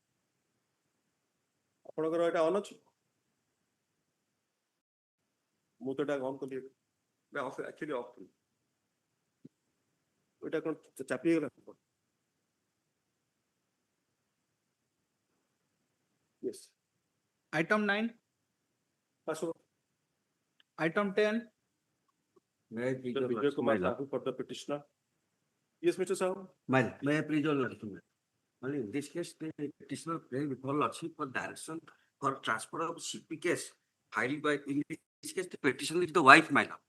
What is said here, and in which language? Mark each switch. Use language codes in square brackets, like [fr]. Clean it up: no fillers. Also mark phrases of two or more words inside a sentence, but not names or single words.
[or] ଆପଣଙ୍କର ଏଟା ଅନ୍ ଅଛି ମୁଁ ତ ଏଟା ଅନ୍ କଲି [en] actually off [or] କଲି ଏଟା କଣ ଚାପି ହେଇଗଲା yes [en] Item 9, pass over item 10, Mr. Vijay Kumar Sahoo for the petitioner. Yes, Mr. Sahoo. May I please all document? Well, in this case, the petitioner claim before lordship for direction for transfer of CP case filed by, in this case, the petitioner is the wife, my lord.